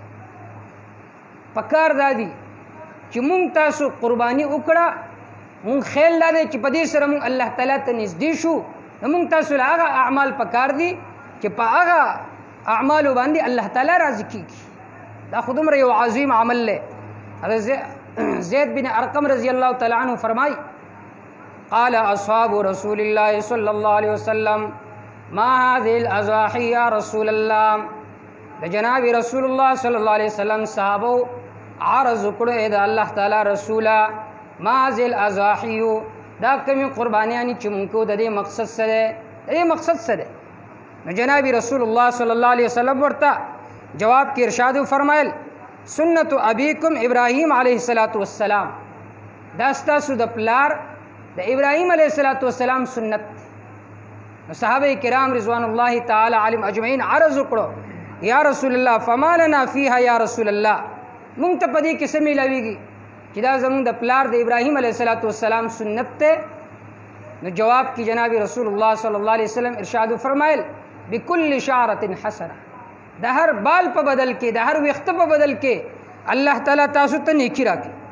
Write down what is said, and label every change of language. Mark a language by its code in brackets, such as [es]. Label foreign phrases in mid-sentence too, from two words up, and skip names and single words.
[ps] پکار دا دی چې مونږ تاسو قرباني وکړه، مونږ خیال دا دی چې په دې سره مونږ الله تعالی ته نږدې شو، نو مونږ تاسو له هغه اعمال پکار دي چې په هغه اعمالو باندې الله تعالی راضي کېږي. دا خو دومره یو عظیم عمل دی. زید بن ارقم [ar] رضی الله تعالی عنہ [ps] فرمای [ar] قال اصحاب رسول الله صلی الله علیه وسلم ما هذه الاضاحی یا [ps] رسول الله، د جناب رسول الله [ar] صلی الله علیه وسلم [ps] صحابه عرض کړو اې د الله تعالی رسوله [ar] ما ذل اضاحی [ps] دا کومې قربانیانی چې مونږ کو د دې مقصد سره دې مقصد سره نو جناب رسول الله [ar] صلی الله علیه وسلم [ps] ورته جواب کې ارشاد فرمایل [ar] سنت ابیکم ابراهیم علیه السلام [ps] دا ستاسو د پلار د ابراهیم [ar] علیه السلام [ps] سنت نو صحابه کرام [ar] رضوان الله تعالی علیهم اجمعین [ps] عرض وکړو [ar] یا رسول الله فما لنا فيها یا رسول الله [ps] مونږ ته پدې کې څه ملاويږي چې دا زمونږ د پلار د ابراهیم [ar] علیه السلام [ps] سنت ته نو جواب کې جناب رسول الله [ar] صلی الله علیه وسلم [ps] ارشاد فرمایل [ar] بكل شعره حسنه [ps] د هر بال په بدل کې د هر وخت په بدل کې الله تعالی تاسو ته نیکی راکړي